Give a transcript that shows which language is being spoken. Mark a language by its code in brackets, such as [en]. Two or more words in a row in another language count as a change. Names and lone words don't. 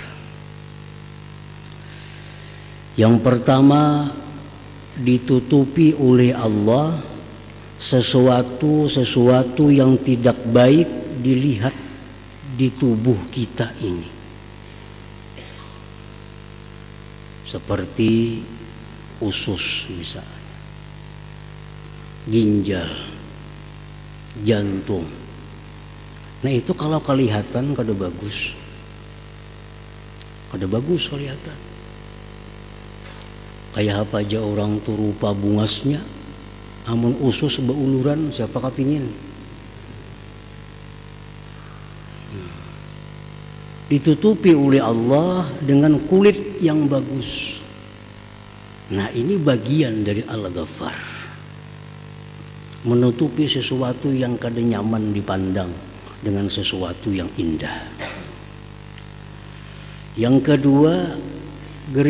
[id] Yang pertama, ditutupi oleh Allah sesuatu yang tidak baik dilihat di tubuh kita ini, seperti usus misalnya, ginjal, jantung. [bjn] Nah itu kalau kelihatan kada bagus, kelihatan. Kayak apa aja orang tuh rupa bungasnya, amun usus beuluran siapa kapingin. [id] Ditutupi oleh Allah dengan kulit yang bagus. Nah ini bagian dari Al-Ghaffar, menutupi sesuatu yang kada nyaman dipandang dengan sesuatu yang indah. Yang kedua,